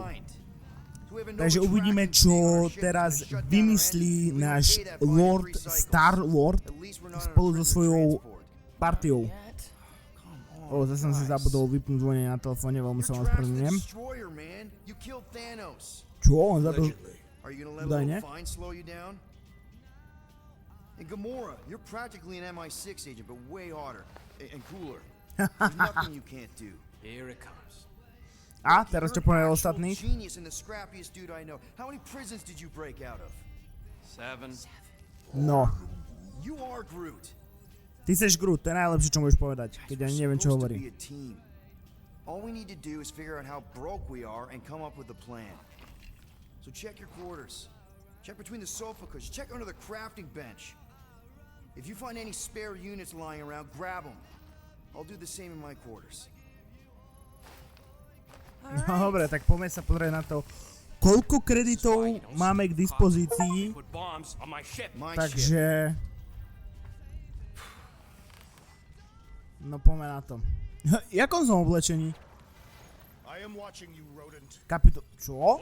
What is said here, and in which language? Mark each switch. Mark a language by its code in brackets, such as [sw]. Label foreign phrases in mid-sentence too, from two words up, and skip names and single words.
[sk] Takže uvidíme, čo teraz vymyslí náš Lord Star-Lord spolu so svojou partiou. Zase som si zabudol vypnúť zvonenie na telefóne, veľmi sa vám ospravedlňujem. Čo? On zabil... Daj, ne? [en] And Gamora, you're practically an MI6 agent, but way harder and cooler. There's nothing you can't do. Here it comes. [sk] A teraz čo povedal ostatných? [en] Genius and the scrappiest dude I know. How many prisons did you break out of? 7. No. You are Groot. [sk] Ty seš Groot, to je najlepšie, čo môžeš povedať, keď ani neviem, čo hovorí. [en] All we need to do is figure out how broke we are and come up with a plan. So check your quarters. Check between the sofa cushions. Check under the crafting bench. If you find any spare units lying around, grab them. I'll do the same in my quarters. [sk] No dobre, tak poďme sa pozrieť na to, koľko kreditov máme k dispozícii. Takže... No poďme na to. Jakom som oblečení? Kapitol... Čo?